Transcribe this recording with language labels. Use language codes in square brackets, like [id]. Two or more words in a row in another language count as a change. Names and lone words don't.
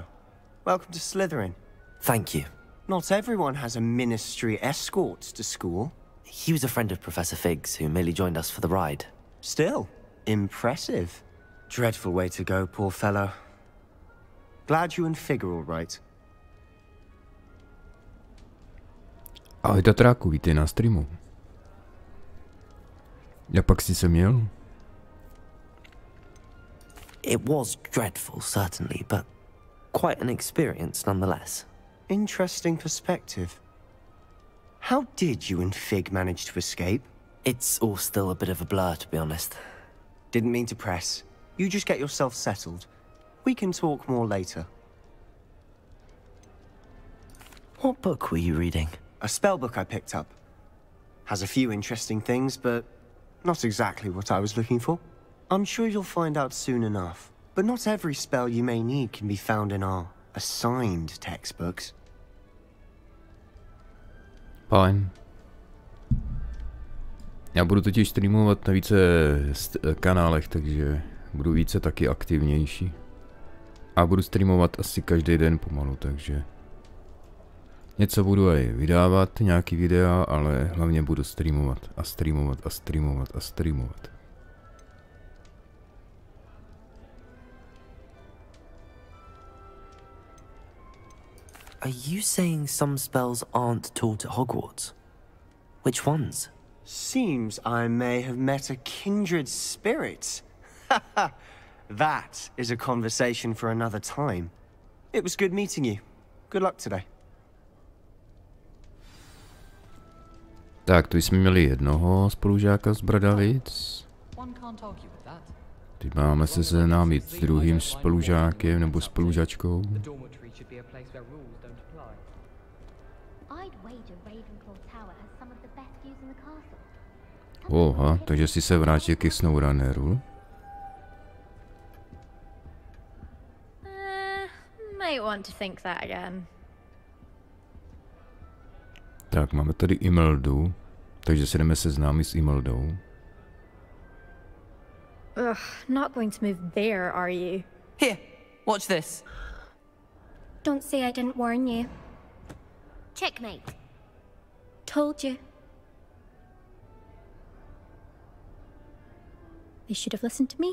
[en] Welcome to Slytherin. Thank you. Not everyone has a ministry escort to school. He was a friend of Professor Fig's who merely joined us for the ride. Still, impressive. Dreadful way to go, poor fellow. Glad you and Fig are all right. [cs] Ahoj Tatráku, vítej na streamu. Jak pak jsi se měl? [en] It was dreadful, certainly, but quite an experience nonetheless. Interesting perspective. How did you and Fig manage to escape? It's all still a bit of a blur, to be honest. Didn't mean to press. You just get yourself settled. We can talk more later. What book were you reading? A spell book I picked up. Has a few interesting things, but not exactly what I was looking for. I'm sure you'll find out soon enough. But not every spell you may need can be found in our assigned textbooks. [cs] Fajn. Já budu totiž streamovat na více kanálech, takže budu více taky aktivnější. A budu streamovat asi každý den pomalu, takže něco budu i vydávat, nějaký videa, ale hlavně budu streamovat a streamovat a streamovat a streamovat. [en] Are you saying some spells aren't taught at Hogwarts? Which ones? Seems I may have met a kindred spirit. That is a conversation for another time. It was good meeting you. Good luck today. [cs] Tak, tu jsme měli jednoho spolužáka z Bradavic. Teď máme se seznámit s druhým spolužákem nebo spolužačkou. Oha, takže si se vrátil ke SnowRunneru. [en] Might want to think that again. [cs] Tak, máme tady Imeldu, takže se jdeme seznámit s Imeldou. [en] Ugh, not going to move there, are you? Here, watch this. Don't say I didn't warn you. Checkmate. Told you. They should have listened to me.